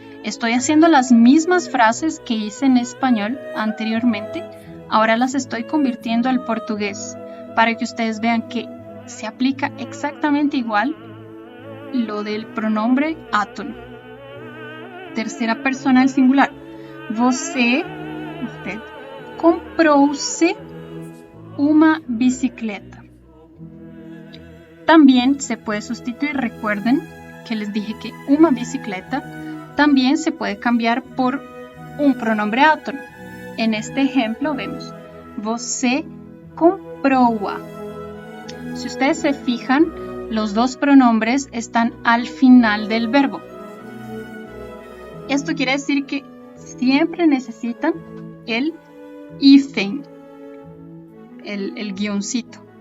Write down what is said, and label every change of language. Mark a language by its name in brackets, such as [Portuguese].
[Spanish] Estoy haciendo las mismas frases que hice en español anteriormente. Ahora las estoy convirtiendo al portugués para que ustedes vean que se aplica exactamente igual lo del pronombre átono. Tercera persona del singular. [Portuguese] Você, usted, comprou-se uma bicicleta. [Spanish] También se puede sustituir, recuerden que les dije que una bicicleta también se puede cambiar por un pronombre átono. En este ejemplo vemos, [Portuguese] você comprou-a. [Spanish] Si ustedes se fijan, los dos pronombres están al final del verbo. Esto quiere decir que siempre necesitan el hífen, el guioncito.